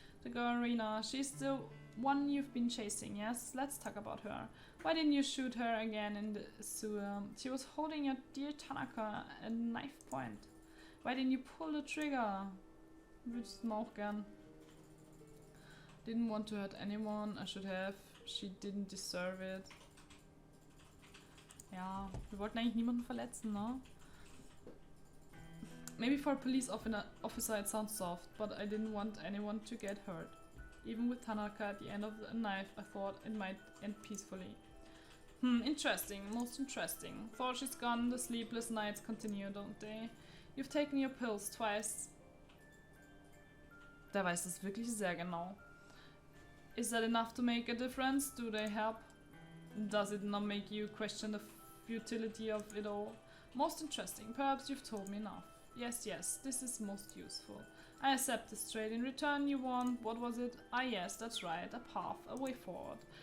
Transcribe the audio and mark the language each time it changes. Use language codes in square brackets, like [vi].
[en] The girl Rena, she's the one you've been chasing, yes? Let's talk about her. Why didn't you shoot her again in the sewer? She was holding your dear Tanaka at knife point. Why didn't you pull the trigger? [de] Wüssten wir auch gern. [en] Didn't want to hurt anyone. I should have. She didn't deserve it. [de] Ja, wir wollten eigentlich niemanden verletzen, ne? [en] Maybe for a police officer it sounds soft, but I didn't want anyone to get hurt. Even with Tanaka at the end of the knife, I thought it might end peacefully. Interesting, most interesting. Thought she's gone, the sleepless nights continue, don't they? You've taken your pills twice. [de] Der weiß das wirklich sehr genau. [en] Is that enough to make a difference? Do they help? Does it not make you question the futility of it all? Most interesting, perhaps you've told me enough. Yes, this is most useful. I accept this trade. In return you want, what was it? Ah yes, that's right, a path, a way forward.